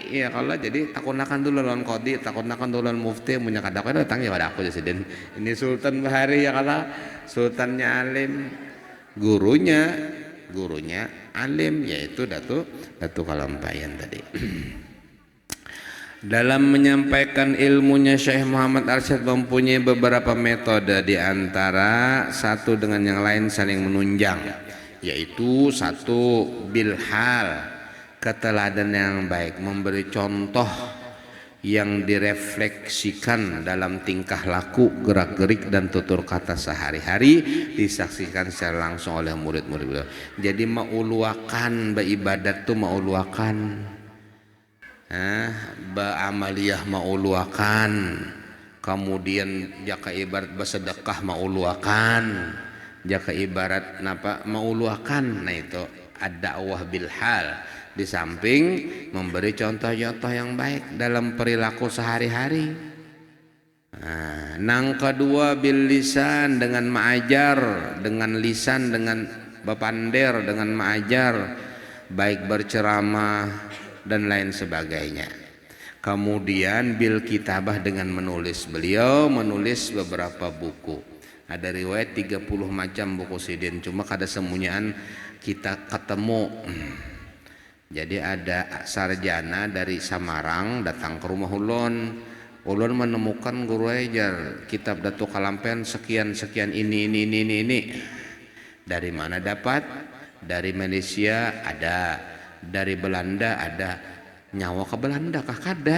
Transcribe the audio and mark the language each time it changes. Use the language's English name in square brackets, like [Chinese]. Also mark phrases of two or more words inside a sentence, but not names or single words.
[Banjar] Ya kalau jadi takunakan dulu lawan qadi, takunakan dulu lawan mufti, punya kada kau datang ya pada aku jadi. Ini Sultan Bahari ya kalau sultannya alim, gurunya alim, yaitu Datuk Kalampayan tadi. [Indonesian] Dalam menyampaikan ilmunya, Syekh Muhammad Arsyad mempunyai beberapa metode, di antara satu dengan yang lain saling menunjang, yaitu satu bilhal, keteladanan yang baik, memberi contoh yang direfleksikan dalam tingkah laku, gerak-gerik dan tutur kata sehari-hari, disaksikan secara langsung oleh murid-murid beliau. [Banjar] Jadi mauluakan beribadat tuh mauluakan. Amaliyah mauluakan, kemudian jaka ibarat bersedekah mauluakan, jaka ibarat napa mauluakan. [Indonesian] Nah itu [Arabic] الدعوة بالحال, [Indonesian] di samping memberi contoh-contoh yang baik dalam perilaku sehari-hari. [Banjar] Nang kedua [Arabic] باللسان, [Banjar] dengan mengajar, dengan lisan, dengan bapander, dengan mengajar, baik berceramah dan lain sebagainya. [Indonesian] Kemudian [Arabic] بالكتابة, [Indonesian] dengan menulis. [Banjar] Beliau menulis beberapa buku. Ada riwayat 30 macam buku sidin, cuma kada semuanya kita ketemu. Jadi ada sarjana dari Samarang datang ke rumah ulun menemukan guru ajar kitab Datuk Kalampen sekian ini. Dari mana dapat? Dari Malaysia ada, dari Belanda ada. Nyawa ke Belanda kah? Kada.